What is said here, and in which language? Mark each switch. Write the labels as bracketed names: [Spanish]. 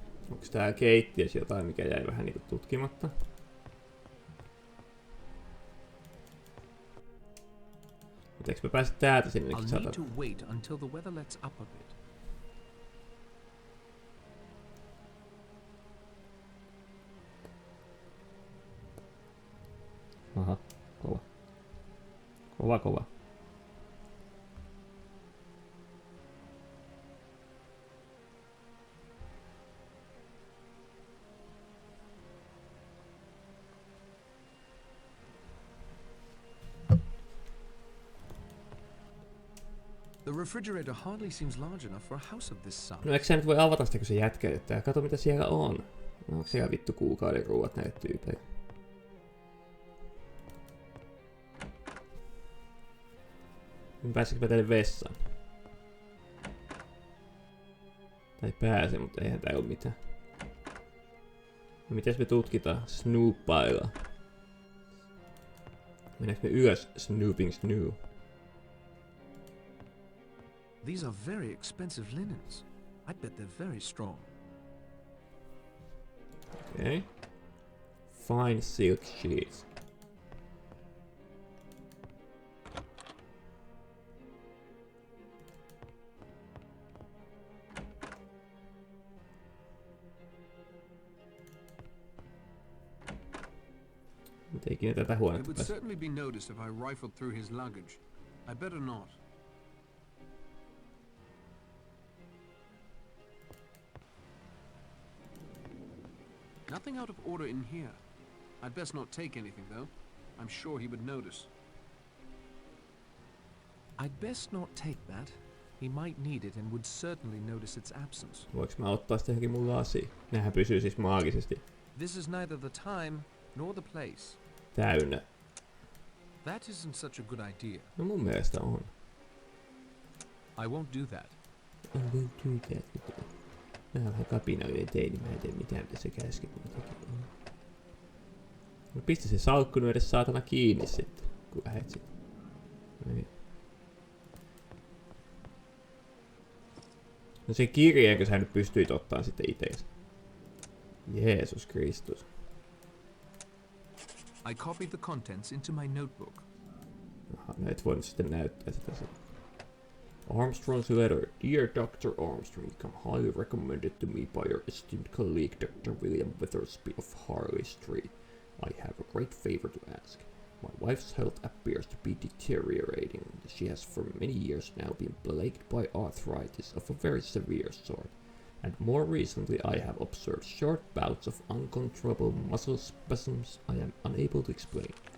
[Finnish] Onks tää keittiös jotain, mikä jäi vähän niinku tutkimatta? Mutta eikö mä pääse täältä sinnekin [English] I'll need to wait until the weather lets up a bit. [Finnish] Aha, kova. Kova, kova. [English] The refrigerator hardly seems large enough for a house of this size. [Finnish] No eikö sä nyt voi avata sitä, kun se jätkäyttää? Kato mitä siellä on. No onko siellä vittu kuukauden ruuat näitä tyypejä? Pääsikö mä tänne vessaan? Tai pääse, mutta eihän tää oo mitään. No mitäs me tutkitaan? Snooppaillaan. Mennäänkö me ylös [English] Snooping Snoo? These are very expensive linens. I bet they're very strong. Okay. Fine silk sheets. [Finnish] Nyt ei kiinni tätä [English] It [Finnish] huonetta [English] would [Finnish] pääse. [English] certainly be noticed if I rifled through his luggage. I better not. Nothing out of order in here. I'd best not take anything, though. I'm sure he would notice. I'd best not take that. He might need it and would certainly notice its absence. [Finnish] Voinko mä ottaa sitä johonkin mun lasiin? Nehän pysyy siis maagisesti [English] This is neither the time nor the place. [Finnish] täynnä. [English] That isn't such a good idea. [Finnish] No mun mielestä on. [English] I won't do that. [Finnish] En voi tyytää sitä. Mä oon vähän kapinallinen teini, mä en tee mitään mitä se käskee. No pistä se salkku nyt edes saatana kiinni sitten, kun lähet sit. No se kirjeenkö sä nyt pystyit ottaa sitten iteesi? Jeesus Kristus. [English] I copied the contents into my notebook. [Finnish] Aha, no et voinut sitten näyttää sitä. [English] Armstrong's letter. Dear Dr. Armstrong, you come highly recommended to me by your esteemed colleague Dr. William Withersby of Harley Street. I have a great favor to ask. My wife's health appears to be deteriorating. She has for many years now been plagued by arthritis of a very severe sort, and more recently I have observed short bouts of uncontrollable muscle spasms I am unable to explain.